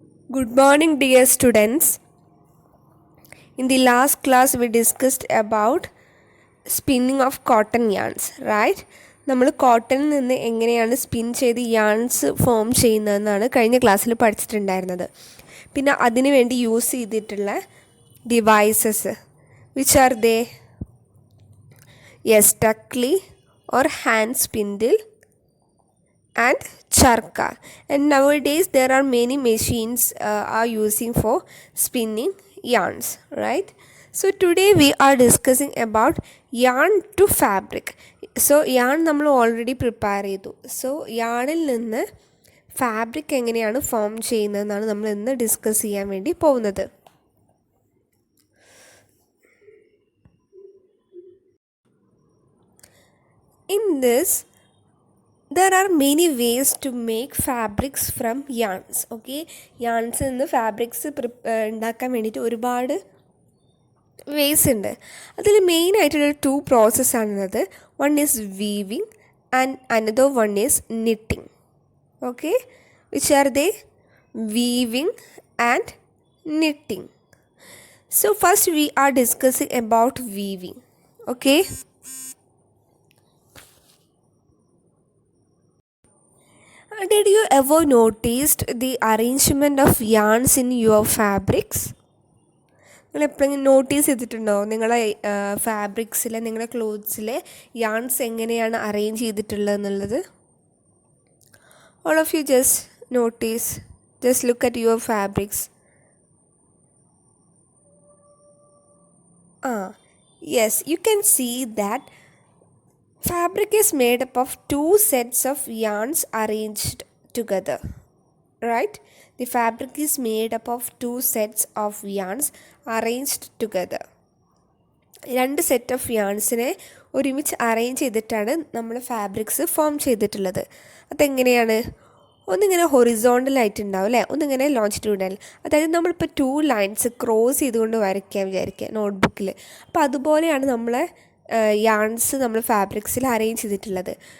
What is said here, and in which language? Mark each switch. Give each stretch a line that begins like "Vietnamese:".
English: Good morning, dear students. In the last class, we discussed about spinning of cotton yarns, right?
Malayalam: നമ്മൾ കോട്ടണിൽ നിന്ന് എങ്ങനെയാണ് spin ചെയ്ത് yarns form ചെയ്യുന്നതെന്നാണ് കഴിഞ്ഞ ക്ലാസ്സിൽ പഠിച്ചിട്ടുണ്ടായിരുന്നത്. പിന്നെ അതിനു വേണ്ടി യൂസ് ചെയ്തിട്ടുള്ള devices
English: Which are they? Yes, takli or hand spindle and charka. And nowadays there are many machines are using for spinning yarns, right? So today we are discussing about yarn to fabric.
Malayalam: So yarn നമ്മൾ already prepare ചെയ്തു. So യാണിൽ നിന്ന് fabric എങ്ങനെയാണ് form ചെയ്യുന്നതെന്നാണ് നമ്മൾ ഇന്ന് discuss ചെയ്യാൻ വേണ്ടി പോകുന്നത്.
English: In this there are many ways to make fabrics from yarns.
Malayalam: Okay, yarns നിന്ന് ഫാബ്രിക്സ് ഉണ്ടാക്കാൻ വേണ്ടിയിട്ട് ഒരുപാട് വേസ് ഉണ്ട്. അതിൽ മെയിനായിട്ടുള്ള 2 പ്രോസസ്സാണുള്ളത്.
English: One is weaving and another one is knitting. Okay, which are they? Weaving and knitting. So first we are discussing about weaving. Okay, did you ever noticed the arrangement of yarns in your fabrics?
Malayalam: നിങ്ങൾ എപ്പോഴെങ്കിലും notice ചെയ്തിട്ടുണ്ടോ നിങ്ങളെ ഫാബ്രിക്സിലെ നിങ്ങളുടെ ക്ലോത്ത്സിലെ yarns എങ്ങനെയാണ് arrange ചെയ്തിട്ടുള്ളത് എന്നുള്ളത്?
English: All of you just notice, just look at your fabrics. Yes, you can see that fabric is made up of 2 sets of yarns arranged together, right? The fabric is made up of 2 sets of yarns arranged together.
Malayalam: 2 set of യാൺസിനെ ഒരുമിച്ച് arrange ചെയ്തിട്ടാണ് നമ്മൾ fabrics form ചെയ്തിട്ടുള്ളത്. അതെങ്ങനെയാണ്? ഒന്നിങ്ങനെ ഹൊറിസോണ്ടലായിട്ടുണ്ടാവും അല്ലേ, ഒന്നിങ്ങനെ longitudinal. അതായത് നമ്മളിപ്പോൾ 2 ലൈൻസ് ക്രോസ് ചെയ്തുകൊണ്ട് വരയ്ക്കാൻ വിചാരിക്കുക നോട്ട്ബുക്കിൽ. അപ്പോൾ അതുപോലെയാണ് നമ്മളെ യാൺസ് നമ്മൾ ഫാബ്രിക്സിൽ അറേഞ്ച് ചെയ്തിട്ടുള്ളത്.